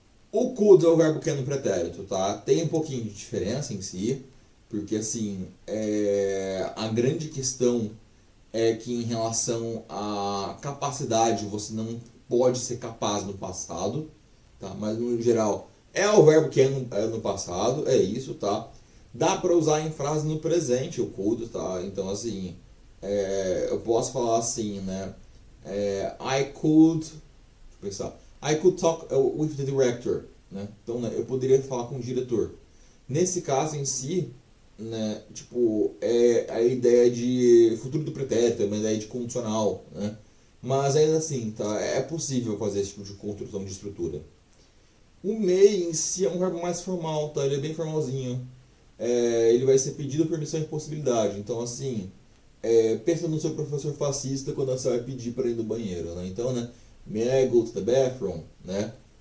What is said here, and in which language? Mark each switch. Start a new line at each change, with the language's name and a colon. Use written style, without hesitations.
Portuguese: O could é o verbo que é no pretérito, tá? Tem um pouquinho de diferença em si, porque assim, a grande questão é que em relação à capacidade você não pode ser capaz no passado, tá? Mas no geral é o verbo que é no passado, é isso, tá? Dá para usar em frase no presente o could, tá? Então assim, eu posso falar assim, né?
English: I could,
Portuguese: deixa eu pensar,
English: I could talk with the director, né?
Portuguese: Então, né, eu poderia falar com o diretor. Nesse caso em si, né, tipo, é a ideia de futuro do pretérito, é uma ideia de condicional, né? Mas ainda assim, tá? É possível fazer esse tipo de construção de estrutura. O may em si é um verbo mais formal, tá? Ele é bem formalzinho. Ele vai ser pedido, permissão e possibilidade. Então, assim, pensa no seu professor fascista quando você vai pedir para ir no banheiro, né? Então, né?
English: May I go to the bathroom, né?